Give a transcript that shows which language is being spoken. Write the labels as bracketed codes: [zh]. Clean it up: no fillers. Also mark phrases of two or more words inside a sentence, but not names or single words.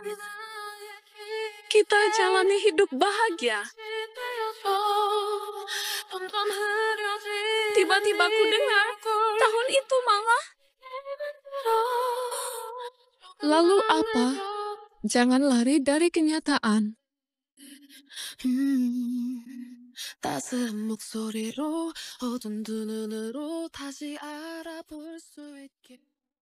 [id] Kita jalani hidup bahagia. Tiba-tiba ku dengar tahun itu malah. Lalu apa? Jangan lari dari kenyataan. [ko] 따스한 목소리로 어두운 두 눈으로 다시 알아볼 수 있게